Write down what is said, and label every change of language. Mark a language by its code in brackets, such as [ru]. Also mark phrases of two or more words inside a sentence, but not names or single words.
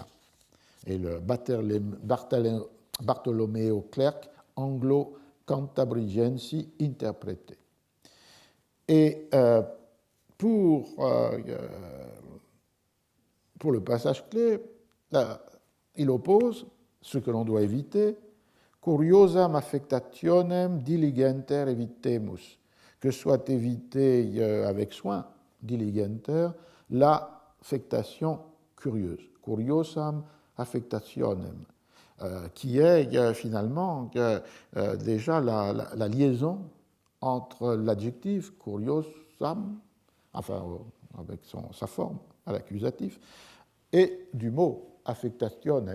[fr] Et le Bartolomeo Clerk, Anglo-Cantabrigensi interprété. Et pour le passage clé, il oppose ce que l'on doit éviter, [la] curiosam affectationem diligenter evitemus, [fr] que soit évité avec soin, diligenter, l'affectation curieuse, [la] curiosam affectationem, [fr] qui est finalement déjà la liaison entre l'adjectif curiosam, enfin avec sa forme à l'accusatif, et du mot affectationem.